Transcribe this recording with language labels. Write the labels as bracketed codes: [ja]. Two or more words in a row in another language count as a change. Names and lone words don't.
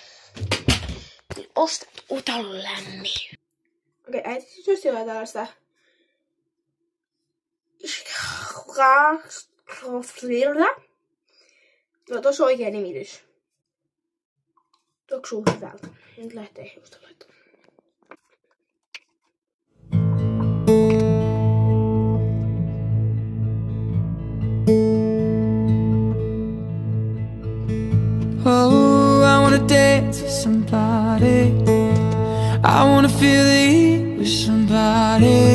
[fi] Ostat uutta lämmin. Okei, äiti siis osti jotain tällaista no tossa on oikea nimitys. Tuoksuu hyvältä. Nyt lähtee hiusta laittamaan. [en] Oh, I wanna dance with somebody. I wanna feel the heat with somebody.